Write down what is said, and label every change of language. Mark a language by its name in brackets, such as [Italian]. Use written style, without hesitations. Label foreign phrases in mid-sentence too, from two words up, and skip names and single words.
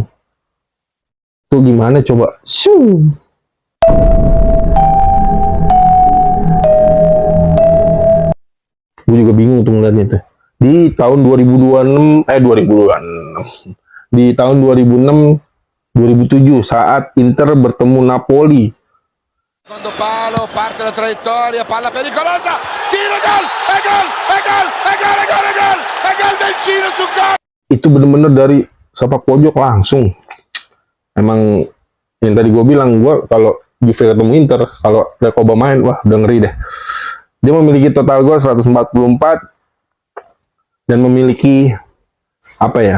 [Indonesian] Tuh gimana coba? Shoo! Gue juga bingung tuh ngeliatnya tuh. Di tahun 2026, di tahun 2006, 2007 saat Inter bertemu Napoli. [Italian] Secondo palo, parte la traiettoria, palla pericolosa, tiro, gol, è gol, è gol, è gol, è gol, è gol, è gol del Ciro su gol. [Indonesian] Itu bener-bener dari sepak pojok langsung. Emang yang tadi gue bilang, gue kalau Juve ketemu Inter, kalau Recoba main, wah udah ngeri deh. Dia memiliki total gol 144 dan memiliki apa ya?